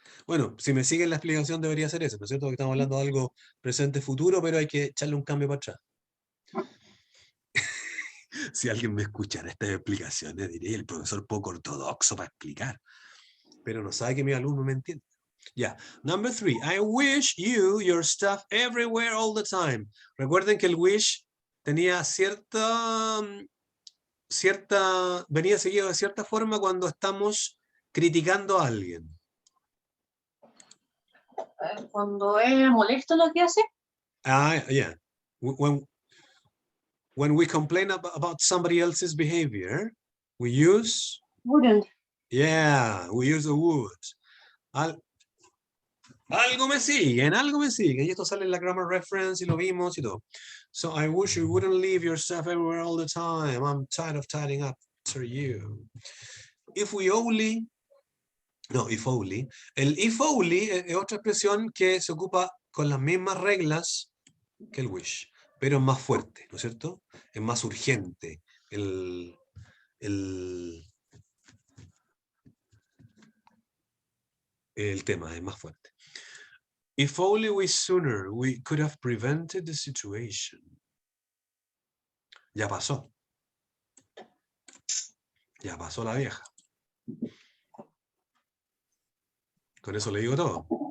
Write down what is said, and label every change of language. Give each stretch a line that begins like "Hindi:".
Spanish: Bueno, si me siguen la explicación debería ser eso, ¿no es cierto? Que estamos hablando de algo presente-futuro, pero hay que echarle un cambio para atrás. Si alguien me escuchara estas explicaciones, diría el profesor poco ortodoxo para explicar. Pero no sabe que mi alumno me entiende.
English: Ya. Number 3. I wish you your stuff everywhere all the time.
Spanish: Recuerden que el wish tenía venía seguido de cierta forma cuando estamos criticando a alguien. Cuando es molesto lo que hace.
English: Yeah. when we complain about somebody else's behavior, we use, Wouldn't. yeah, we use the would.
Spanish: Algo me siguen, y esto sale en la grammar reference y lo vimos y todo.
English: So I wish you wouldn't leave your stuff everywhere all the time. I'm tired of tidying up after you.
Spanish: If only, el if only es otra expresión que se ocupa con las mismas reglas que el wish, pero es más fuerte, ¿no es cierto? Es más urgente el tema, es más fuerte.
English: If only we could have prevented the situation.
Spanish: Ya pasó. Ya pasó la vieja. Con eso le digo todo.